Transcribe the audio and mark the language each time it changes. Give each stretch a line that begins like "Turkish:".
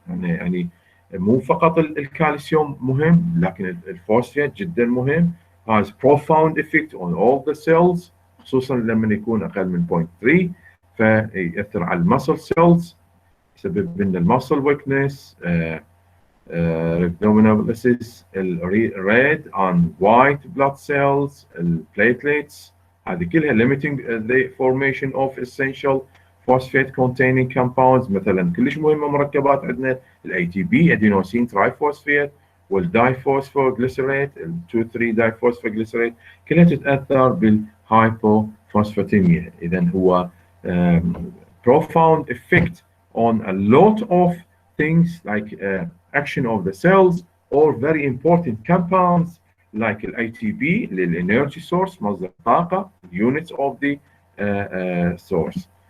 Arabic: يعني مو فقط الكالسيوم مهم، لكن الفوسفات جدا مهم.
English: has profound effect on all the cells،
Arabic: خصوصا لما يكون اقل من 0.3، فيأثر على المسل سيلز، يسبب لنا المسل ويكنس،
English: rhabdomyolysis، red and white blood cells،
Arabic: البليتليتس، هذه كلها
English: limiting the formation of essential phosphate containing compounds.
Arabic: مثلا كلش مهمه مركبات عندنا الاي تي بي، ادينوسين ترايفوسفيت، والدايفوسفوغليسريت، ال 2 3 دايفوسفوغليسريت، كلها تتاثر بالهايبوفوسفاتيميا. اذا هو
English: profound effect on a lot of things like action of the cells or very important compounds like ATP, the energy source,
Arabic: مصدر طاقة,
English: units of the source.